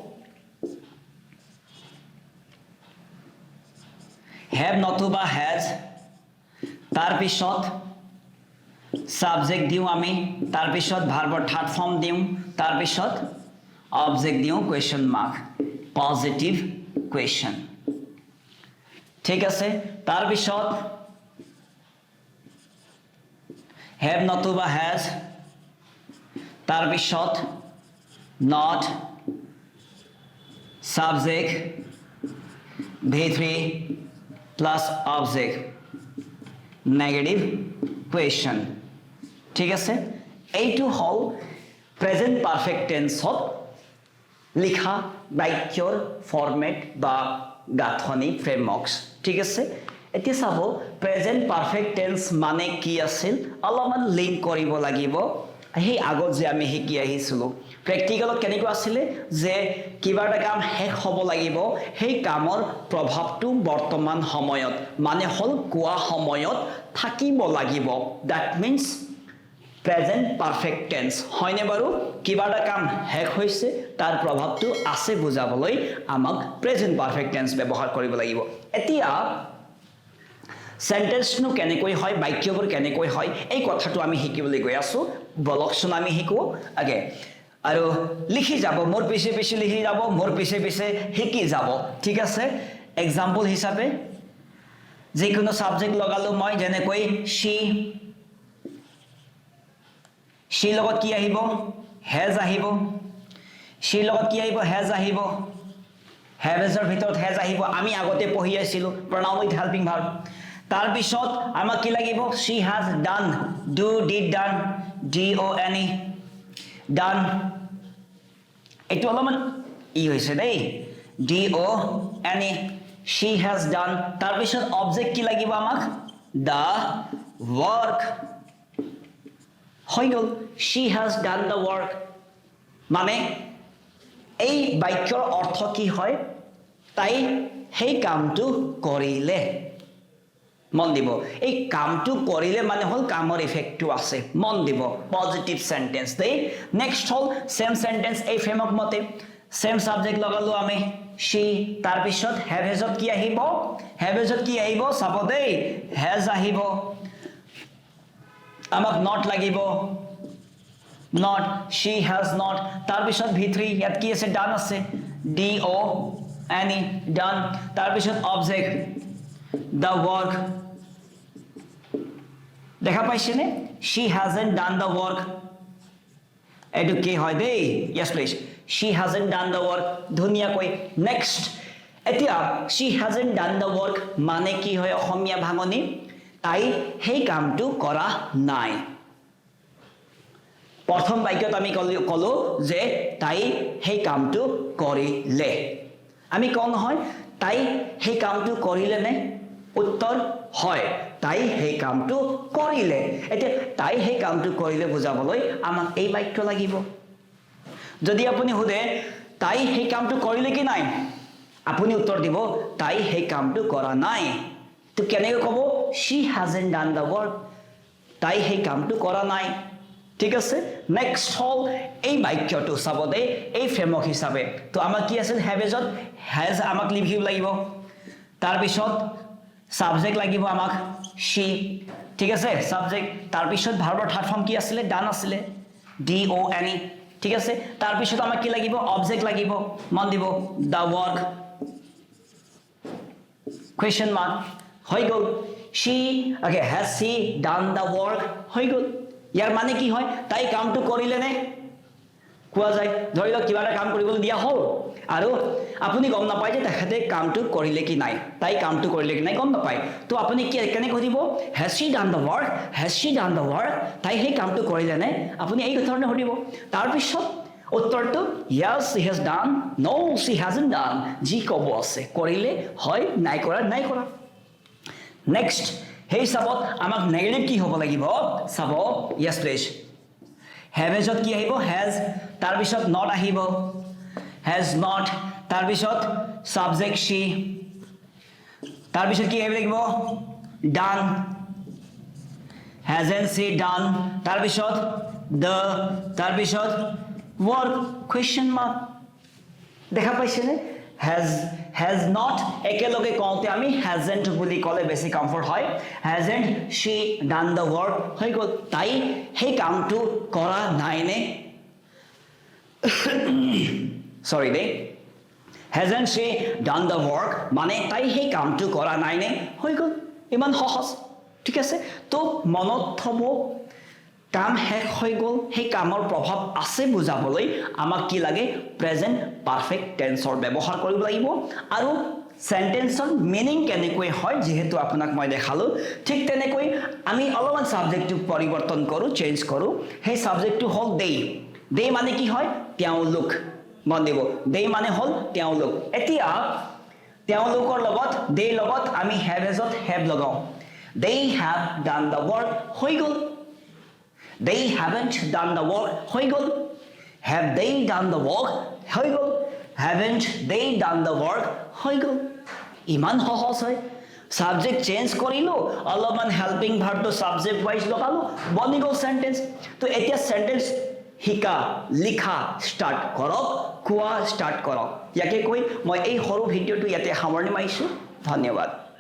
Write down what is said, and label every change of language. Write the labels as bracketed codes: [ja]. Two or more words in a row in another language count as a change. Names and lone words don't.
[as] have নতুবা has তাৰ পিছত subject দিও আমি তাৰ পিছত ভাৰ্বৰ থাৰ্ড ফৰ্ম দিও তাৰ পিছত অবজেক্ট দিও [en] question mark positive question [as] ঠিক আছে তাৰ পিছত [en] have নতুবা has [as] তাৰ পিছত [en] not subject v3 plus object negative question [as] ঠিক আছে এইটো হল [en] present perfect [as] টেন্সত লিখা বাক্যৰ ফরম্যাট বা গাঁথনি ফ্রেমৱৰ্কস ঠিক আছে এতিয়া চাব [en] present perfect tense [as] মানে কি আছিল অলপমান লিংক কৰিব লাগিব এই আগত যে আমি শিকি আহিছিলো প্ৰ্যাকটিকেলত কেনেকৈ আছিল যে কিবা এটা কাম শেষ হ'ব লাগিব সেই কামৰ প্ৰভাৱটো বৰ্তমান সময়ত মানে হল কোৱা সময়ত থাকিব লাগিব [en] that means present perfect tense [as] হয়নে বাৰু কিবা এটা কাম শেষ হৈছে তাৰ প্ৰভাৱটো আছে বুজাবলৈ আমাক [en] present perfect tense [as] ব্যৱহাৰ কৰিব লাগিব এতিয়া সেন্টেন্স নো কেনেকৈ হয় বাক্যবোৰ কেনেকৈ হয় এই কথাটো আমি শিকিবলৈ গৈ আছো বলকচোন আমি শিকো আগে আৰু লিখি যাব মোৰ পিছে পিছে লিখি যাব মোৰ পিছে পিছে শিকি যাব ঠিক আছে এক্সাম্পল হিচাপে যিকোনো সাবজেক্ট লগালো মই যেনেকৈ she লগত কি আহিব has আহিব she লগত কি আহিব has আহিব have এৰ ভিতৰত has আহিব আমি আগতে পঢ়ি আছিলো [en] pronoun with helping verb [as] তাৰ পিছত আমাক কি লাগিব [en] she has done do did done done [as] done এটো অলপমান ই হৈছে দেই [en] done she has done [as] তাৰ পিছত অবজেক্ট কি লাগিব আমাক [en] the work [as] হৈ গল [en] she has done the work [as] মানে এই বাক্যৰ অৰ্থ কি হয় তাই সেই কামটো কৰিলে মন দিব এই কামটো কৰিলে মানে হল কামৰ ইফেক্টটো আছে মন দিব [en] positive sentence [as] দেই নেক্সট হল [en] same sentence [as] এই ফ্রেমৱৰ্ক মতে [en] same subject [as] লগালো আমি she তাৰ পিছত [en] have has [as] কি আহিব [en] have has [as] কি আহিব চাব দেই has আহিব [en] আমাক not লাগিব not she has not [as] তাৰ পিছত [en] v3 [as] ইয়াত কি আছে [en] done আছে done done [as] তাৰ পিছত [en] object the work [as] দেখা পাইছে নে [en] she hasn't done the work [as] এটো কি হয় দেই [en] yes please she hasn't done the work [as] ধুনিয়াকৈ next এতিয়া [en] she hasn't done the work [as] মানে কি হয় অসমীয়া ভাঙনি তাই সেই কামটো কৰা নাই প্ৰথম বাক্যত আমি কলো যে তাই সেই কামটো কৰিলে আমি কোন হয় তাই সেই কামটো কৰিলে নে উত্তৰ হয় তাই সেই কামটো কৰিলে এতিয়া তাই সেই কামটো কৰিলে বুজাবলৈ আমাক এই বাক্য লাগিব যদি আপুনি হুদে তাই সেই কামটো কৰিলে কি নাই আপুনি উত্তৰ দিব তাই সেই কামটো কৰা নাই তো কেনেকৈ কব [en] she hasn't done the work [as] তাই সেই কামটো কৰা নাই ঠিক আছে নেক্সট হল এই বাক্যটো চাব দেই এই ফ্ৰেমৱৰ্ক হিচাপে তো আমাক কি আছিল [en] have has [as] আমাক লিখিব লাগিব তাৰ পিছত সাবজেক্ট লাগিব আমাক she ঠিক আছে সাবজেক্ট তাৰ পিছত ভাৰ্বৰ [en] third form [as] কি আছিল ডান আছিল DONE ঠিক আছে তাৰ পিছত আমাক কি লাগিব অবজেক্ট লাগিব মান দিব [en] the work question mark [as] হৈ গল [en] she okay has she done the work [as] হৈ গল ইয়াৰ মানে কি হয় তাই কামটো কৰিলে নে কোৱা যায় ধৰি লওক কিবা এটা কাম কৰিবলৈ দিয়া হল আৰু আপুনি গম নাপায় যে তেখেতে কামটো কৰিলে কি নাই তাই কামটো কৰিলে কি নাই গম নাপায় তো আপুনি কি কেনে সুধিব [en] has she done the work has she done the work [as] তাই সেই কামটো কৰিলে নে আপুনি এই ধৰণে সুধিব তাৰ পিছত উত্তৰটো [en] yes she has done no she hasn't done [as] জি কব আছে কৰিলে হয় নাই কৰা নেক্সট হেই সাবত আমাক নেগেটিভ কি হ'ব লাগিব সাব [en] yes please [as] হেভেজত কি আহিব হেজ তাৰ পিছত নট আহিব [en] has not [as] তাৰ পিছত সাবজেক্ট she তাৰ পিছত কি আহিব লাগিব [en] done hasn't she done [as] তাৰ পিছত the তাৰ পিছত [en] work question mark [as] দেখা পাইছে নে [en] has not [as] একেলগে কওঁতে আমি hasn't বুলি ক'লে বেছি কমফৰ্ট হয় [en] hasn't she done the work [as] হৈ গ'ল তাই সেই কামটো কৰা নাই নে sorry দেই [en] hasn't she done the work [as] মানে তাই সেই কামটো কৰা নাই নে হৈ গ'ল ইমান সহজ ঠিক আছে তো মনত থব কাম শেষ হৈ গ'ল সেই কামৰ প্ৰভাৱ আছে বুজাবলৈ আমাক কি লাগে প্ৰেজেন্ট পাৰফেক্ট টেন্সৰ ব্যৱহাৰ কৰিব লাগিব আৰু সেন্টেন্সৰ মিনিং কেনেকৈ হয় যেহেতু আপোনাক মই দেখালো ঠিক তেনেকৈ আমি অলপমান সাবজেক্টটো পৰিৱৰ্তন কৰো চেঞ্জ কৰো সেই সাবজেক্টটো হল দে মানে কি হয় তেওঁলোক মন দিব দে মানে হল তেওঁলোক এতিয়া তেওঁলোকৰ লগত দে লগত আমি [en] have has [as] লগাও they [en] have done the work [as] হৈ গ'ল [en] they haven't done the work [as] হৈ গ'ল [en] have they done the work [as] হৈ গ'ল [en] haven't they done the work [as] হৈ গ'ল ইমান সহজ হয় সাবজেক্ট চেঞ্জ কৰিলো অলপমান হেল্পিং ভাৰ্বটো [en] subject wise [as] লগালো বনি গ'ল সেন্টেন্স তো এতিয়া সেন্টেন্স হিকা লিখা স্টার্ট কৰক কোৱা স্টার্ট কৰক ইয়াকে কৈ মই এই সৰু ভিডিওটো ইয়াতে সামৰণি মাৰিছো ধন্যবাদ